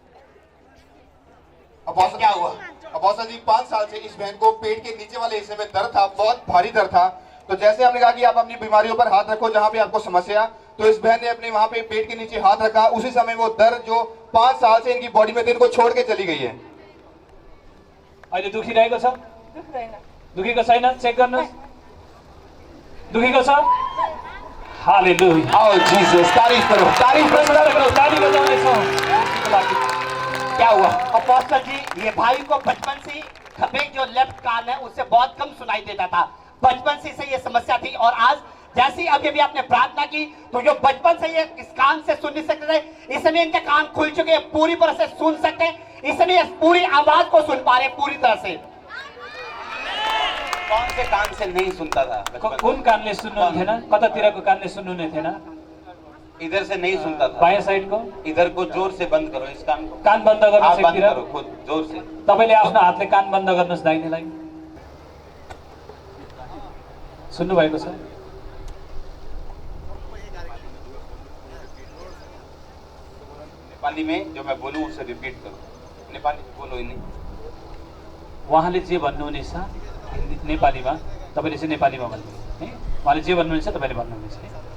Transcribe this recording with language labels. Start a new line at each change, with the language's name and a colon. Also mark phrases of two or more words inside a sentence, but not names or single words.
Hindi: अपोस्टल क्या हुआ? अपोस्टल जी 5 साल से इस बहन को पेट के नीचे वाले हिस्से में दर्द था, बहुत भारी दर्द था। तो जैसे हमने कहा कि आप अपनी बीमारियों पर हाथ रखो जहां पे आपको समस्या, तो इस बहन ने अपने वहां पे पेट के नीचे हाथ रखा। उसी समय वो दर्द जो 5 साल से इनकी बॉडी में थी, इनको छोड़ के चली गई है।
Nepali: अहिले दुखिरहेको छ? दुख्दैन दुखेको छैन? चेक गर्नुहोस्। दुखेको छ? हालेलुया।
Hindi: आओ जीसस, तारीफ करो, तारीफ करो।
Nepali: ताली बजाउनेछौँ।
Hindi: क्या हुआ? अपोस्टल जी, ये भाई को बचपन से खबे जो लेफ्ट कान है उससे बहुत कम सुनाई देता था। बचपन से इसे ये समस्या थी, और आज जैसी अभी अभी आपने प्रार्थना की, तो जो बचपन से ये इस कान से सुन नहीं सकते थे, इस समय इनके कान खुल चुके हैं, पूरी तरह से सुन सकते हैं। इस समय इस पूरी आवाज को सुन पा रहे हैं पूरी तरह से। कौन से कान से नहीं सुनता था बचपन में?
Nepali: कुन कानले सुन्नुहुने थिएन? कतातिरको कानले सुन्नुहुने थिएन?
Hindi: इधर से नहीं सुनता था।
Nepali: बायाँ साइडको
Hindi: इधर को जोर से बंद करो, इस कान को
Nepali: कान बन्द
Hindi: आप
Nepali: गर्नुहोस्
Hindi: बंद
Nepali: एकतिर।
Hindi: करो खुद जोर से।
Nepali: तपाईँले आफ्नो हातले कान बन्द गर्नुहोस् दाहिनेलाई। सुन्नुभएको छ?
Hindi: नेपाली में जो मैं बोलूं उसे रिपीट करो। नेपाली में बोलो इन्हें।
Nepali: उहाँले जे भन्नुहुनेछ नेपालीमा, तपाईँले चाहिँ नेपालीमा भन्नु है। उहाँले जे भन्नुहुनेछ तपाईँले भन्नुहुनेछ है।